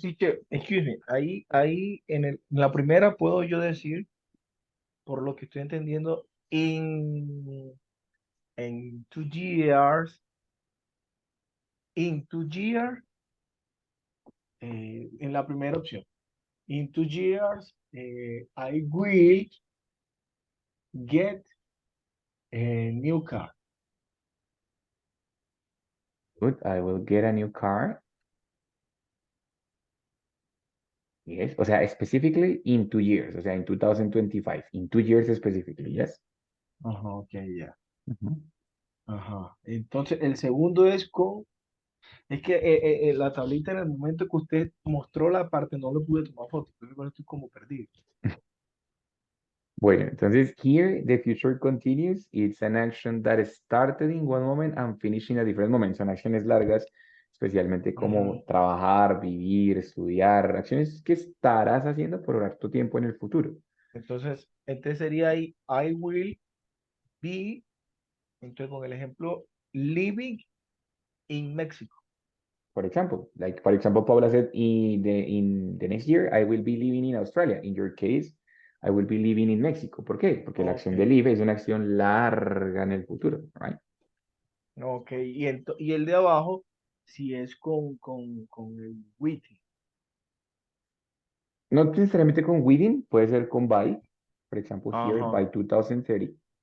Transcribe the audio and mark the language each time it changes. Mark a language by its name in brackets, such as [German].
[English] Teacher, excuse me, [Spanish] ahí en la primera puedo yo decir, por lo que estoy entendiendo, en 2 years, [English] in 2 years, [Spanish] en la primera opción. [English] In 2 years, I will get a new car. Good. I will get a new car. Yes. [Spanish] O sea, [English] specifically in 2 years. [Spanish] O sea, [English] in 2025. In 2 years specifically. Yes. [Spanish] Ajá, ok, ya. Ujú. Ajá. Entonces, el segundo es es que la tablita en el momento que usted mostró la parte no le pude tomar foto, entonces por eso estoy como perdido. Bueno, entonces [English] here the future continues. It's an action that started in one moment and finished in a different moment. [Spanish] Son acciones largas, especialmente como Ujú. trabajar, vivir, estudiar, acciones que estarás haciendo por harto tiempo en el futuro. Entonces sería ahí, [English] I will be, [Spanish] entonces con el ejemplo, [English] living in Mexico. For example, Paula said, in the next year, I will be living in Australia. In your case, I will be living in Mexico. [Spanish] ¿Por qué? Porque la [English] Ok, [Spanish] acción de live es una acción larga en el futuro, [English] right? ok. [Spanish] Y el de abajo, si es con el with. No necesariamente con within, puede ser con by. [English] For example, here, Ajá. by 2030.